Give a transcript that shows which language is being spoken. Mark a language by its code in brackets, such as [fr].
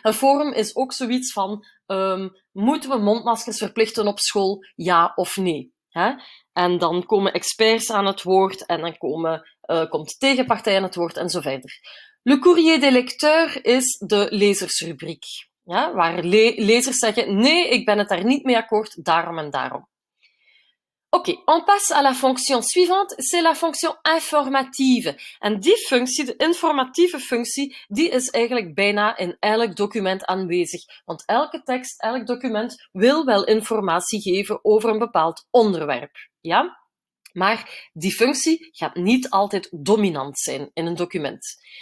[nl] Een forum is ook zoiets van, moeten we mondmaskers verplichten op school, ja of nee? En dan komen experts aan het woord en dan komt de tegenpartij aan het woord en zo verder. Le Courrier des lecteurs is de lezersrubriek, waar lezers zeggen, nee, ik ben het daar niet mee akkoord, daarom en daarom. [fr] Oké, on passe à la fonction suivante, c'est la fonction informative. [nl] En die functie, de informatieve functie, die is eigenlijk bijna in elk document aanwezig. Want elke tekst, elk document wil wel informatie geven over een bepaald onderwerp. Ja? Maar die functie gaat niet altijd dominant zijn in een document.